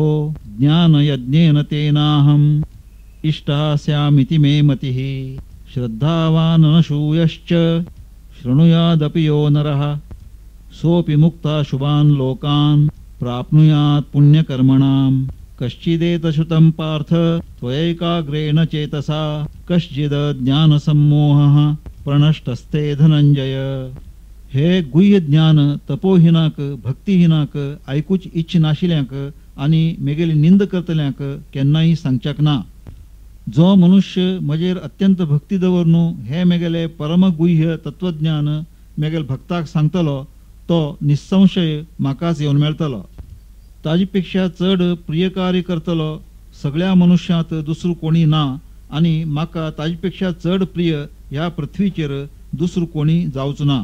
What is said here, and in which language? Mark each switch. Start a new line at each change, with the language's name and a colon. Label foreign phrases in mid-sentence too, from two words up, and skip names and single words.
Sanskrit: ज्ञानयज्ञेन तेनाहम् इष्टः स्यामिति मे मतिः श्रद्धावान् अनसूयश्च शृणुयादपि यो नरः सोऽपि मुक्ता शुभान् लोकान् प्राप्नुयात् पुण्यकर्मणाम् कश्चिदेतश्रुतं पार्थ त्वयैकाग्रेण चेतसा कश्चिद् ज्ञानसम्मोहः प्रणष्टस्ते धनंजय.
Konkani: हे गुह्य ज्ञान तपोहिनाक भक्तिहिनाक ऐकूच इच्छ नाशिल्यांक आनी मेगेली निंद करतल्यांक केन्नाय सांगच्याक ना. जो मनुष्य म्हजेर अत्यंत भक्ती दवरनू हे मेगेले परमगुह्य तत्वज्ञान मेगेल भक्ताक सांगतलो तो निसंशय म्हाकाच येवन मेळटलो. ताजे चड प्रियकारी करतलो सगळ्या मनुष्यात दुसरो कोणी ना आनी म्हाका ताजे चड प्रिय ह्या पृथ्वीचेर दुसरो कोणी जावचो ना.